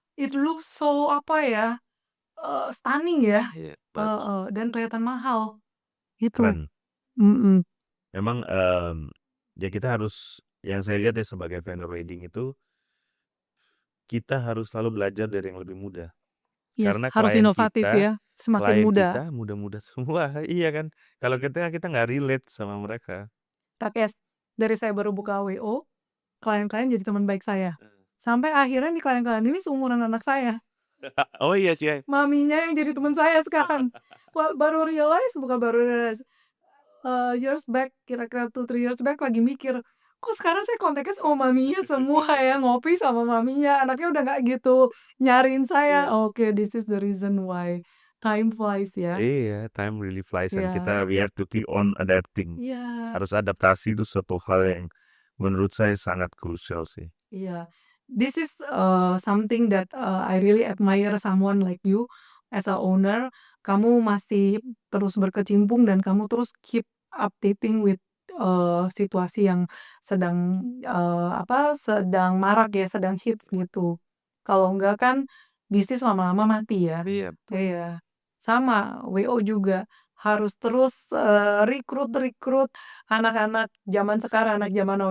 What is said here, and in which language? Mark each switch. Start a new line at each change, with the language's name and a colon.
English: it looks so
Indonesian: apa ya,
English: stunning ya,
Indonesian: iya, bagus. dan kelihatan mahal, gitu. Keren. Mhm. Memang ya kita harus, yang saya lihat ya sebagai vendor wedding itu, kita harus selalu belajar dari yang lebih muda.
English: Yes,
Indonesian: Karena harus inovatif ya, semakin muda. muda-muda semua. Iya kan. Kalau kita nggak relate sama mereka. Rakes, dari saya baru buka WO, klien-klien jadi teman baik saya. Sampai akhirnya nih klien-klien ini seumuran anak saya. Oh iya, Cie. Maminya yang jadi teman saya sekarang. Baru realize, bukan baru realize,
English: years back,
Indonesian: kira-kira
English: 2-3 years back
Indonesian: lagi mikir, kok sekarang saya kontaknya sama maminya semua ya, ngopi sama maminya, anaknya udah nggak gitu nyariin saya. Iya.
English: Oke, this is the reason why time flies
Indonesian: ya.
English: Iya, time really flies and Ya, we have to keep on adapting. iya,
Indonesian: Harus adaptasi itu suatu hal yang menurut saya sangat krusial sih. iya.
English: This is something that I really admire someone like you as a owner.
Indonesian: Kamu masih terus berkecimpung dan kamu terus
English: keep updating with
Indonesian: situasi yang sedang sedang marak ya, sedang hits gitu. Kalau enggak kan bisnis lama-lama mati ya. Iya, betul. Iya. Sama, WO juga. harus terus, rekrut anak-anak zaman sekarang, anak zaman now.